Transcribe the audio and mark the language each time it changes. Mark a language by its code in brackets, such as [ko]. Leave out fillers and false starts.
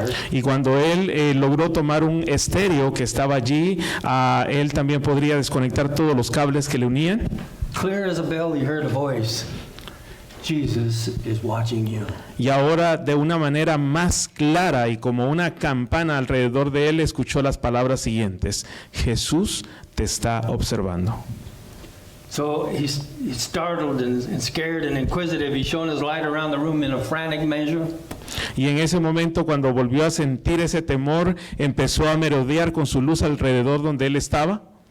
[es] Y cuando él logró tomar un estéreo que estaba allí, él también podría desconectar todos los cables que le unían. [en] Clear as a bell, he heard a voice. Jesus is watching you. [es] Y ahora de una manera más clara y como una campana alrededor de él escuchó las palabras siguientes: Jesús te está observando. [en] So he's startled and scared and inquisitive. He shone his light around the room in a frantic measure. [es] Y en ese momento, cuando volvió a sentir ese temor, empezó a merodear con su luz alrededor donde él estaba.